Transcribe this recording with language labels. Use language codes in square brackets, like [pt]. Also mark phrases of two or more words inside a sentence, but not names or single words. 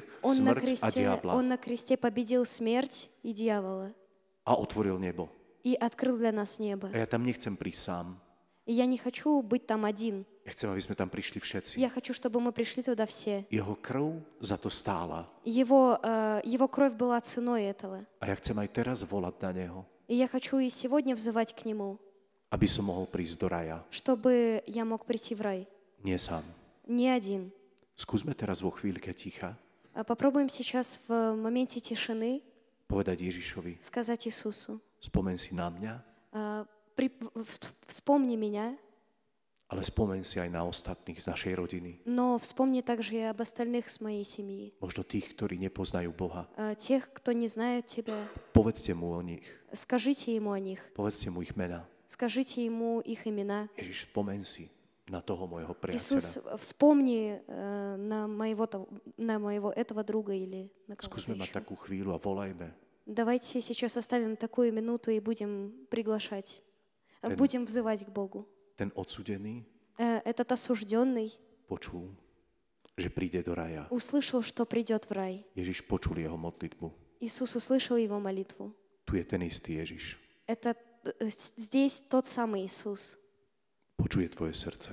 [ru] Он [sk] smrť a diabla [ru] на кресте победил смерть и дьявола [sk] a otvoril nebo. [ru] и открыл для нас небо. [sk] A ja tam nechcem prísť sám. [ru] И я не хочу быть там один. [sk] Ja chcem, aby sme tam prišli všetci. [ru] Я хочу, чтобы мы пришли туда все. [sk] Jeho krv za to stála. [ru] Его кровь была ценой этого. [sk] A ja chcem aj teraz volať na Neho, [ru] И я хочу и сегодня взывать к Нему, [sk] aby som mohol prísť do raja. [ru] чтобы я мог прийти в рай. [sk] Nie sám. [ru] Не один. [sk] Skúsme teraz vo chvíľke ticha [ru] Попробуем сейчас в моменте тишины [sk] povedať Ježišovi, [ru] сказать Иисусу, [sk] spomen si na mňa, [ru] вспомни меня, [sk] ale spomen si aj na ostatných z našej rodiny. [ru] но вспомни также и об остальных с моей семьи, [sk] Možno tých, ktorí nepoznajú Boha. [ru] тех, кто не знает Тебя. [sk] Povedzte mu o nich. [ru] Скажите Ему о них, [sk] Povedzte mu ich mena. [ru] скажите Ему их имена. [sk] Ježiš, spomen si na toho môjho priateľa. [ru] Иисус, вспомни на моего этого друга или на кого-то [sk] Skúsme mať [ru] еще. [sk] takú chvíľu a volajme. [ru] Давайте сейчас оставим такую минуту и будем приглашать, будем взывать к Богу. [sk] Ten odsudený [ru] Этот осужденный [sk] počul, že príde do raja. [ru] услышал, что придет в рай. [sk] Ježiš počul jeho modlitbu. [ru] Иисус услышал его молитву. [sk] Tu je ten istý Ježiš. [ru] Здесь тот самый Иисус. [sk] Počuje tvoje srdce.